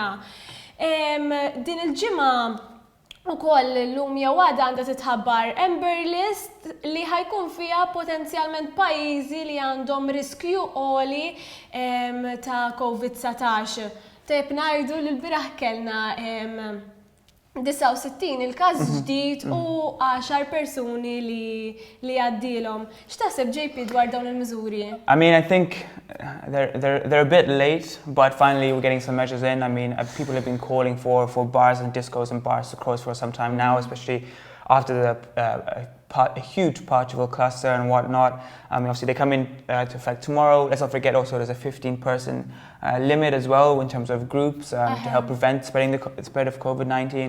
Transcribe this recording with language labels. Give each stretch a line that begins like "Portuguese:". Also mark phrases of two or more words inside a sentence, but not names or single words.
Maltese: Din il-ġimgħa ukoll llum jew għada għandha titħabbar Amber List li ħajkun fiha potenzjalment pajjiżi li għandhom riskju għoli ta' COVID-19. Tejb ngħidu li l-bieraħ kellna 69 il-każ ġdid u 10 persuni li għaddilhom. X'taħseb JP dwar dawn il-miżuri?
English: I mean, I think they're a bit late, but finally we're getting some measures in. I mean, people have been calling for bars and discos and bars to close for some time now, especially after a huge partial cluster and whatnot. I mean, obviously they come in to effect tomorrow. Let's not forget also there's a 15-person limit as well in terms of groups to help prevent the spread of COVID-19.